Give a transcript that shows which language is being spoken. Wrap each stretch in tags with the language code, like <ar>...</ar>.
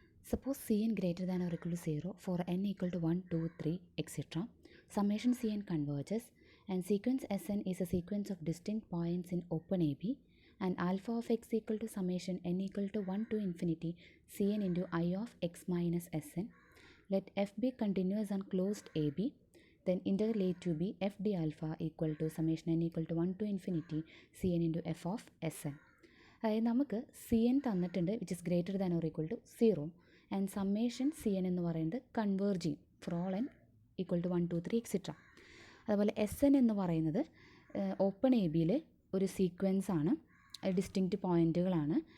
<en>Suppose C N greater than or equal to 0 for N equal to 1, 2, 3 etcetera. Summation Cn converges and sequence Sn is a sequence of distinct points in open AB and alpha of x equal to summation n equal to 1 to infinity Cn into I of x minus Sn. Let f be continuous and closed AB. Then integral a to b f d alpha equal to summation n equal to 1 to infinity Cn into f of Sn.</en> <ml>അതായത് നമുക്ക് C N തന്നിട്ടുണ്ട്</ml> <en>which is greater than or equal to 0</en> <ml>and summation C N എന്ന് പറയുന്നത് converge ചെയ്യും</ml> <en>For all N equal to 1, 2, 3 etcetera.</en> <ml>അതുപോലെ S N എന്ന് പറയുന്നത് open A ബിയിലെ ഒരു സീക്വൻസ് ആണ്, ഡിസ്റ്റിങ്ക്റ്റ് പോയിൻറ്റുകളാണ്.</ml>